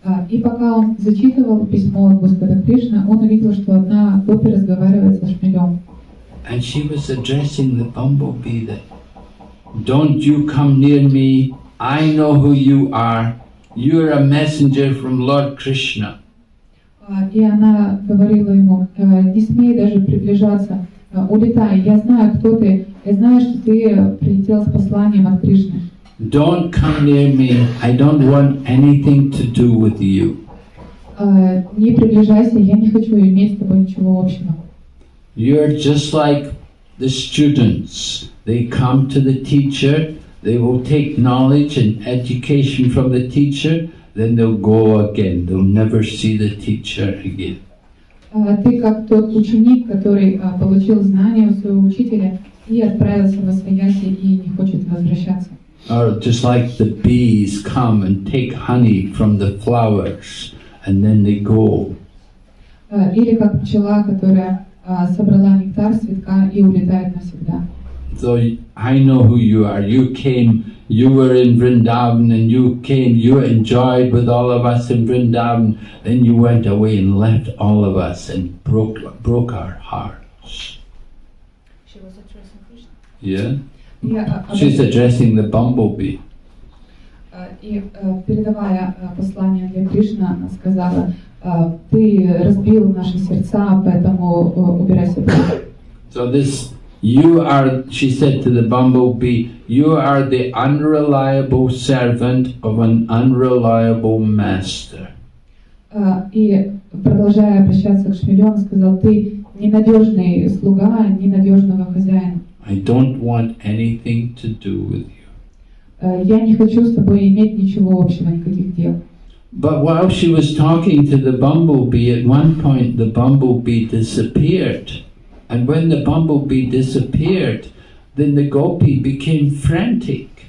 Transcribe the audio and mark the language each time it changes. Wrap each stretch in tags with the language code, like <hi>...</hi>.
<ru>И пока он зачитывал письмо от Господа Кришны, он увидел, что одна гопи разговаривает со шмелем.</ru> <en>And she was addressing the bumblebee that, "Don't you come near me, I know who you are, you're a messenger from Lord Krishna."</en> <ru>И она говорила ему: не смей даже приближаться, улетай, я знаю, кто ты, я знаю, что ты прилетел с посланием от Кришны.</ru> <en>Don't come near me, I don't want anything to do with you.</en> <ru>Не приближайся, я не хочу иметь с тобой ничего общего.</ru> <en>You're just like the students. They come to the teacher, they will take knowledge and education from the teacher, then they'll go again. They'll never see the teacher again.</en> <ru>Ты как тот ученик, который получил знания у своего учителя и отправился во свояси и не хочет возвращаться.</ru> <en>Or just like the bees come and take honey from the flowers and then they go.</en> <ru>Или как пчела, которая собрала нектар с цветка и улетает навсегда.</ru> <en>So I know who you are. You came, you were in Vrindavan and you came, you enjoyed with all of us in Vrindavan, then you went away and left all of us and broke our hearts. She was addressing Krishna. Yeah?</en> <ru>Я,</ru> <en>She's addressing the bumblebee.</en> <ru>И передавая послание для Кришны, она сказала, ты разбил наши сердца, поэтому убирайся прочь.</ru> <en>So this, you are, she said to the bumblebee, you are the unreliable servant of an unreliable master.</en> <ru>И продолжая обращаться к шмелю, он сказал, ты ненадежный слуга, ненадежного хозяина.</ru> <en>I don't want anything to do with you.</en> <ru>Я не хочу с тобой иметь ничего общего, никаких дел.</ru> <en>But while she was talking to the bumblebee, at one point the bumblebee disappeared. And when the bumblebee disappeared, then the gopi became frantic.</en>